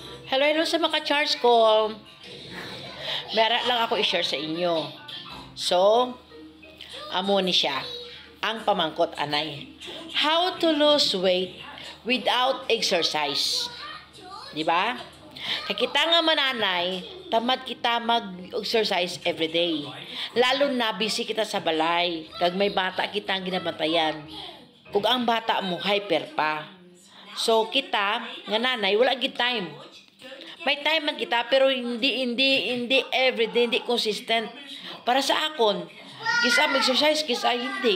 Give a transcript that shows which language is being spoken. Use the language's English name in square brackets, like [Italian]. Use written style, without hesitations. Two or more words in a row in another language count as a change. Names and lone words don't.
[Hiligaynon] Hello, hello sa mga charge ko. Meron lang ako i-share sa inyo. So, amo ni siya. Ang pamangkot anay. [English] How to lose weight without exercise. [Hiligaynon] Di ba? Kaya kita nga mananay, tamad kita mag-exercise everyday. Lalo na busy kita sa balay. Kag may bata kita ang ginabantayan. Kung ang bata mo, hyper pa. So, kita, nga nanay, wala gid time. May time man kita, pero hindi everyday, hindi consistent. Para sa akon, kisa mag-exercise, kisa hindi.